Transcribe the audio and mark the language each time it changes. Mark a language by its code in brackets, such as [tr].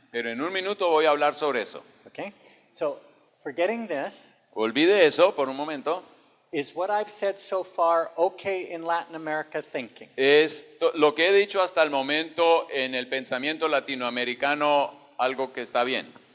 [es] pero en un minuto voy a hablar sobre eso. [en] Okay? So, forgetting this, [es] Olvide eso por un momento. [en] is what I've said so far okay in Latin America thinking? [es] Lo que he dicho hasta el momento en el pensamiento latinoamericano, algo que está bien.